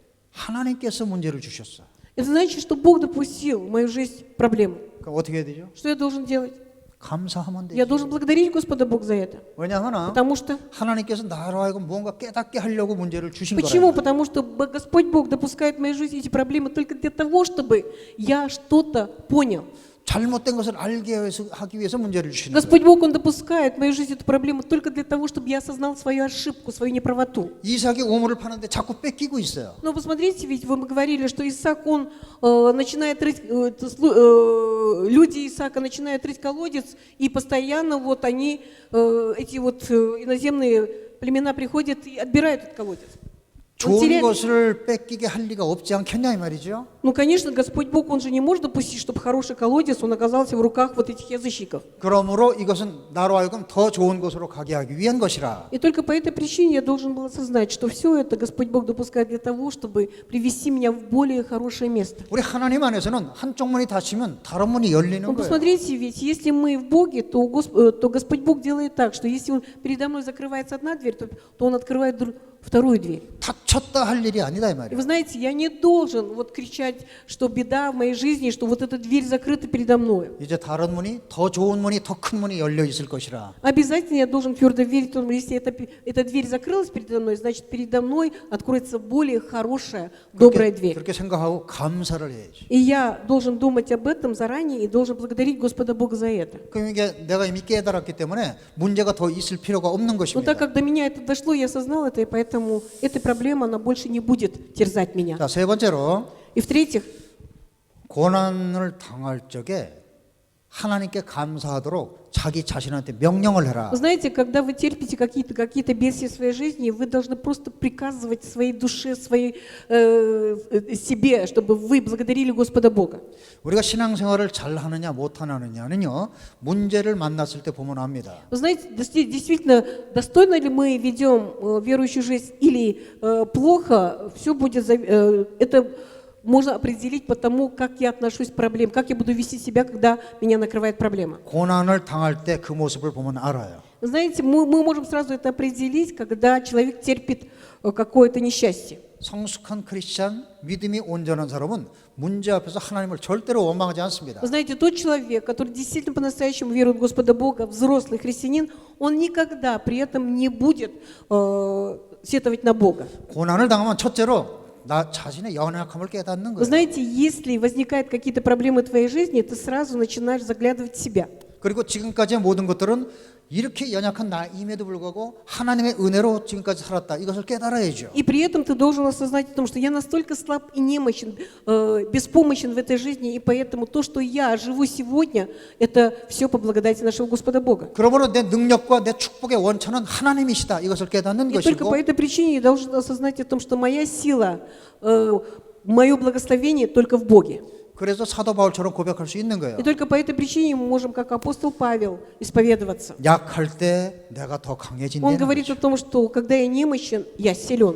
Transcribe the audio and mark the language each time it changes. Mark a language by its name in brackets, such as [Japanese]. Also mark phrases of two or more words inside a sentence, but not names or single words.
[Korean] 하나님께서 문제를 주셨어. [Russian] Это значит, что Бог допустил в мою жизнь проблемы. [Korean] 그럼 어떻게 해야 되죠? [Russian] Что я должен делать? [Korean] 감사하면 [Russian] Я [Korean] 되죠. [Russian] должен благодарить Господа Бога за это. [Korean] 왜냐하면 [Russian] Потому что [Korean] 하나님께서 나로 하여금 무언가 깨닫게 하려고 문제를 주신 [Russian] Почему? [Korean] 거라요. [Russian] Потому что Господь Бог допускает в мою жизнь эти проблемы только для того, чтобы я что-то понял. [Korean] 잘못된 것을 알게 하기 위해서 문제를 주시는 거예요. [Russian] Господь Бог, Он допускает в мою жизнь эту проблему только для того, чтобы я осознал свою ошибку, свою неправоту. [Korean] 이삭이 우물을 파는데 자꾸 뺏기고 있어요. [Russian] Но посмотрите, ведь вы говорили, что Исаак, он начинает рыть, люди Исаака начинают рыть колодец, и постоянно вот они, эти вот иноземные племена приходят и отбирают этот колодец. Он [Korean] 좋은 [Russian] теряет- [Korean] 것을 뺏기게 할 리가 없지 않겠냐 이 말이죠. [Russian] Ну, конечно, Господь Бог, Он же не может допустить, чтобы хороший колодец, он оказался в руках вот этих язычников. [Korean] 그러므로 이것은 나로 하여금 더 좋은 곳으로 가게 하기 위한 것이라. [Russian] И только по этой причине я должен был осознать, что все это Господь Бог допускает для того, чтобы привести меня в более хорошее место. [Korean] 우리 하나님 안에서는 한쪽 문이 닫히면 다른 문이 열리는 [Russian] Ну, [Korean] 거예요. [Russian] посмотрите, ведь если мы в Боге, то Господь Бог делает так, что если передо мной закрывается одна дверь, то Он открывает вторую дверь. [Korean] 닫혔다 할 일이 아니다 이 [Russian] И [Korean] 말이에요. [Russian] вы знаете, я не должен вот кричать, что беда в моей жизни, что вот эта дверь закрыта передо мной. [Korean] 이제 다른 문이 더 좋은 문이 더 큰 문이 열려 있을 것이라. [Russian] Обязательно я должен твердо верить, что если эта дверь закрылась передо мной, значит передо мной откроется более хорошая, добрая дверь. [Korean] 그렇게 생각하고 감사를 해야지. [Russian] И я должен думать об этом заранее и должен благодарить Господа Бога за это. [Korean] 그럼 이게 내가 이미 깨달았기 때문에 문제가 더 있을 필요가 없는 [Russian] Но [Korean] 것입니다. [Russian] так как до меня это дошло, я осознал это, и поэтому эта проблема, она больше не будет терзать меня. [Korean] 자, 세 번째로 [Russian] И в-третьих, [Korean] 고난을 당할 적에 하나님께 감사하도록 자기 자신한테 명령을 해라. [Russian] вы знаете, когда вы терпите какие-то бедствия в своей жизни, вы должны просто приказывать своей душе, своей себе, чтобы вы благодарили Господа Бога. [Korean] 우리가 신앙생활을 잘 하느냐 못 하느냐는요 문제를 만났을 때 보면 압니다. [Russian] Вы знаете, действительно, достойно ли мы ведем верующую жизнь или плохо, все будет, это можно определить по тому, как я отношусь к проблеме, как я буду вести себя, когда меня накрывает проблема. [Korean] 고난을 당할 때 그 모습을 보면 알아요. [Russian] Вы знаете, мы можем сразу это определить, когда человек терпит какое-то несчастье. [Korean] 성숙한 크리스찬, 믿음이 온전한 사람은 문제 앞에서 하나님을 절대로 원망하지 않습니다. [Russian] Вы знаете, тот человек, который действительно по-настоящему верует в Господа Бога, взрослый христианин, он никогда при этом не будет сетовать на Бога. [Korean] 고난을 당하면 첫째로 나 자신의 연약함을 깨닫는 [Russian] Вы [Korean] 거예요. [Russian] знаете, если возникают какие-то проблемы в твоей жизни, ты сразу начинаешь заглядывать в себя. [Korean] 그리고 지금까지의 모든 것들은 이렇게 연약한 나임에도 불구하고 하나님의 은혜로 지금까지 살았다. 이것을 깨달아야죠. [Russian] И при этом ты должен осознать о том, что я настолько слаб и немощен, беспомощен в этой жизни, и поэтому то, что я живу сегодня, это все по благодати нашего Господа Бога. [Korean] 그러므로 내 능력과 내 축복의 원천은 하나님이시다. 이것을 깨닫는 [Russian] И только [Korean] 것이고 [Russian] по этой причине я должен осознать о том, что моя сила, мое благословение только в Боге. [Korean] 그래서 사도 바울처럼 고백할 수 있는 거예요. [Russian] И только по этой причине мы можем, как апостол Павел, исповедоваться. [Korean] 약할 때 내가 더 [Russian] Он [Korean] 강해진다는 [Russian] говорит о том, что когда я немощен, я силен.